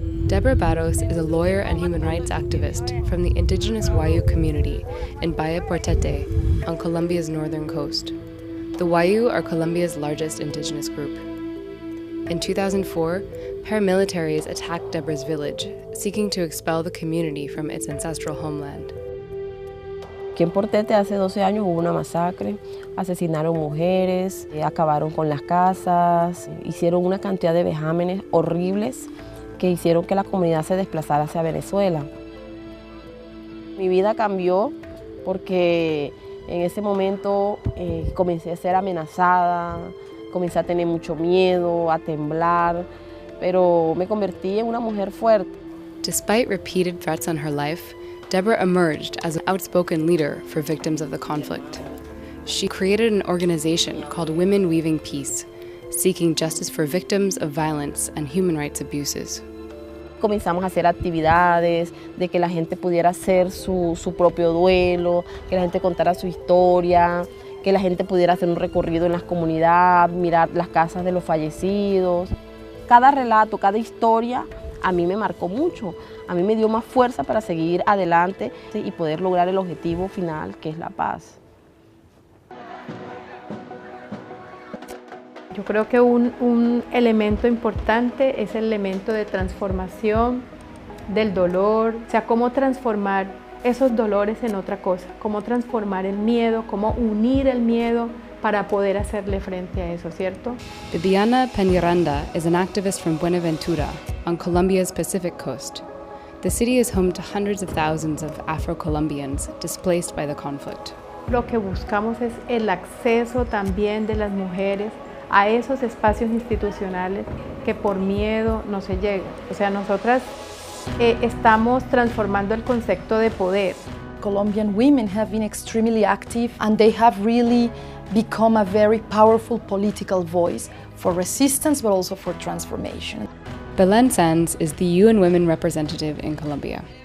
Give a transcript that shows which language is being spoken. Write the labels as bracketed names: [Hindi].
[English] Deborah Barros is a lawyer and human rights activist from the indigenous Wayuu community in Valle Portete on Colombia's northern coast. The Wayuu are Colombia's largest indigenous group. In 2004, paramilitaries attacked Deborah's village, seeking to expel the community from its ancestral homeland. [Spanish] Aquí en Portete hace 12 años hubo una masacre, asesinaron mujeres, acabaron con las casas, hicieron una cantidad de vejámenes horribles que hicieron que la comunidad se desplazara hacia Venezuela. Mi vida cambió porque en ese momento comencé a ser amenazada, comencé a tener mucho miedo, a temblar, pero me convertí en una mujer fuerte. [English] Despite repeated threats on her life, Deborah emerged as an outspoken leader for victims of the conflict. She created an organization called Women Weaving Peace, seeking justice for victims of violence and human rights abuses. [Spanish] Comenzamos a hacer actividades, de que la gente pudiera hacer su propio duelo, que la gente contara su historia, que la gente pudiera hacer un recorrido en las comunidades, mirar las casas de los fallecidos. Cada relato, cada historia a mí me marcó mucho, a mí me dio más fuerza para seguir adelante y poder lograr el objetivo final, que es la paz. Yo creo que un elemento importante es el elemento de transformación del dolor, o sea, cómo transformar esos dolores en otra cosa, cómo transformar el miedo, cómo unir el miedo para poder hacerle frente a eso, ¿cierto? [English] Viviana Peñaranda is an activist from Buenaventura on Colombia's Pacific coast. The city is home to hundreds of thousands of Afro-Colombians displaced by the conflict. [Spanish] Lo que buscamos es el acceso también de las mujeres a esos espacios institucionales que por miedo no se llega. O sea, nosotras estamos transformando el concepto de poder. [English] Colombian women have been extremely active and they have really become a very powerful political voice for resistance but also for transformation. Belén Sanz is the UN Women representative in Colombia.